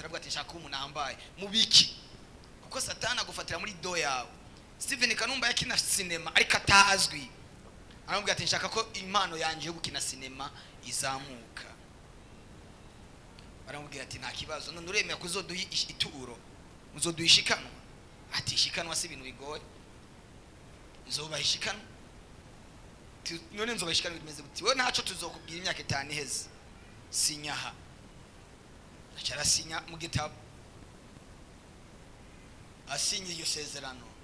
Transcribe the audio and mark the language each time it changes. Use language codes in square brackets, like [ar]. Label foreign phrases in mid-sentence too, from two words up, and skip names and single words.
[rn] Aravuga ati nshaka umuntu ambaye mubiki. Kuko Satani agufatira muri do yawe. Steven Kanumba yakina cinema ariko atazwi. Aravuga ati nshaka ko impano yanje yo gukina cinema izamuka. Baramubwira ati nta kibazo, none uremeye kuzoduha ituro, muzoduhishikanwa. Ati shikanwa si ibintu bigoye. Nzobahishikana. None nzobahishikana bimeze gute? Wewe ntaco tuzokubwira imyaka 5 iheze. Sinyaha. Acara sinya mu gitabo. Asinye iyo sezerano.